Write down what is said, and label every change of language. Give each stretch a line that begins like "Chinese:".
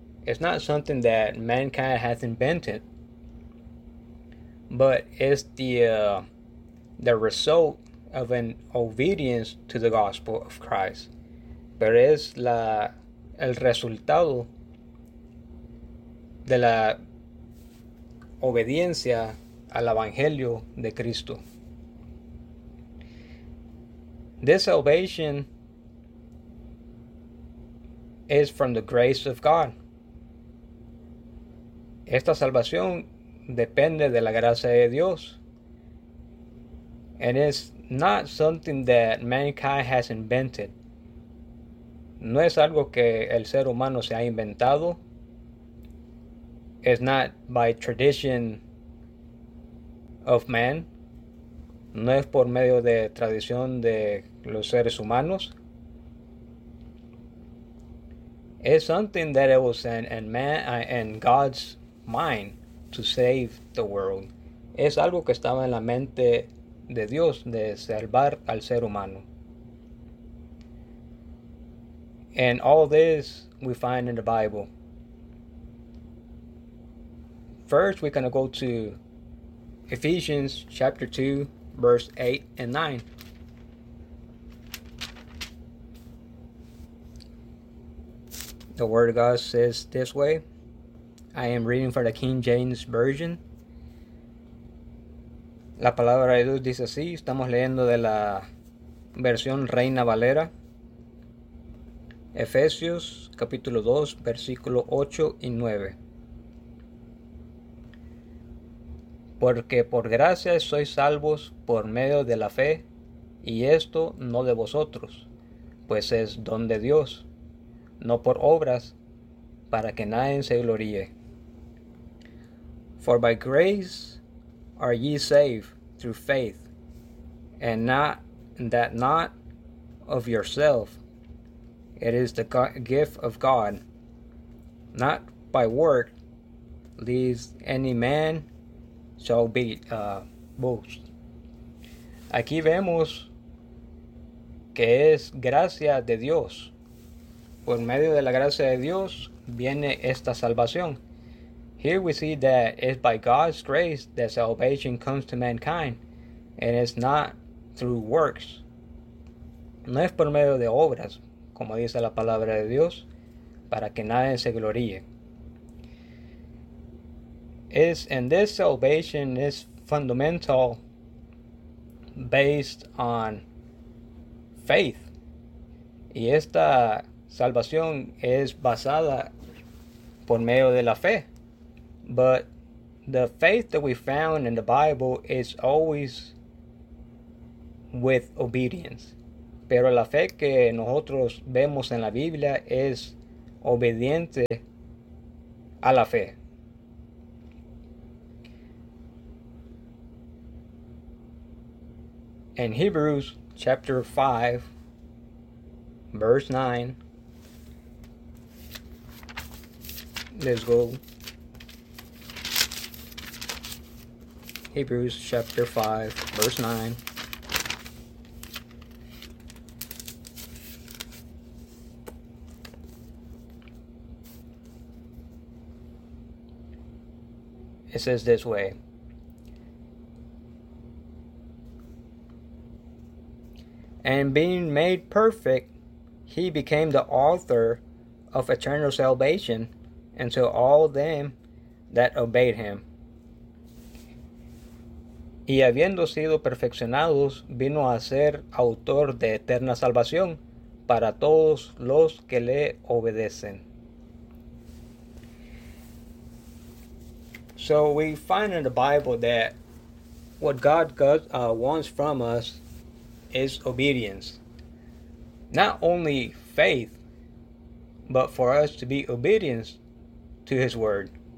English: It's not something that mankind has invented, but it's the result of an obedience to the gospel of Christ.
Spanish: Pero es el resultado de la obediencia al evangelio de Cristo.
English: This salvation is from the grace of God.
Spanish: Esta salvación depende de la gracia de Dios.
English: And it's not something that mankind has invented.
Spanish: No es algo que el ser humano se ha inventado.
English: It's not by tradition of man.
Spanish: No es por medio de tradición de los seres humanos.
English: It's something that it was in God's mind to save the world.
Spanish: Es algo que estaba en la mente de Dios de salvar al ser humano.
English: And all this we find in the Bible. First, we're going to go to Ephesians chapter 2, verse 8 and 9. The Word of God says this way. I am reading for the King James Version.
Spanish: La palabra de Dios dice así. Estamos leyendo de la versión Reina Valera. Efesios capítulo 2, versículo 8 y 9. Porque por gracia sois salvos por medio de la fe, y esto no de vosotros, pues es don de Dios, no por obras, para que nadie se gloríe.
English: For by grace are ye saved through faith, and not of yourself. It is the gift of God, not by work, lest any man shall be boast.
Spanish: Aquí vemos que es gracia de Dios. Por medio de la gracia de Dios viene esta salvación.
English: Here we see that it's by God's grace that salvation comes to mankind, and it's not through works.
Spanish: No es por medio de obras, como dice la palabra de Dios, para que nadie se gloríe.
English: Is and this salvation is fundamental based on faith.
Spanish: Y esta salvación es basada por medio de la fe.
English: But the faith that we found in the Bible is always with obedience.
Spanish: Pero la fe que nosotros vemos en la Biblia es obediente a la fe.
English: In Hebrews chapter 5, verse 9, let's go. Hebrews chapter 5, verse 9. It says this way. And being made perfect, he became the author of eternal salvation unto all them that obeyed him.
Spanish: Y habiendo sido perfeccionados, vino a ser autor de eterna salvación para todos los que le obedecen.
English: So we find in the Bible that what God wants from us is obedience. Not only faith, but for us to be obedient to his word.